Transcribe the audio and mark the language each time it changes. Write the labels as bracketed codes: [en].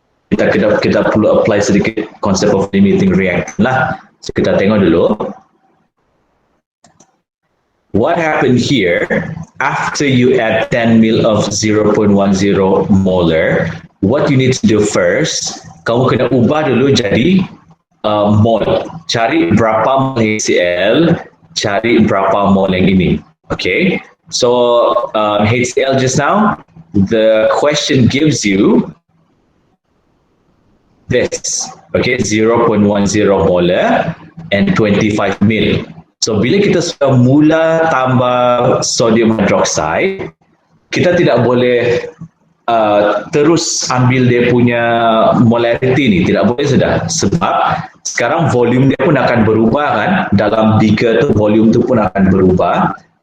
[ms] Kita perlu apply sedikit konsep [en] of limiting reactant [ms] lah. So kita tengok dulu. [en] What happened here after you add 10 mil of 0.10 molar? What you need to do first, [ms] kamu kena ubah dulu jadi mol. Cari berapa mol HCl, cari berapa mol yang ini. [en] Okay, so HCl just now, the question gives you this, okay, 0.10 molar and 25 mil. [ms] So bila kita sudah mula tambah sodium hydroxide, kita tidak boleh terus ambil dia punya molarity ni, tidak boleh sudah, sebab sekarang volume dia pun akan berubah kan, dalam beaker tu volume tu pun akan berubah.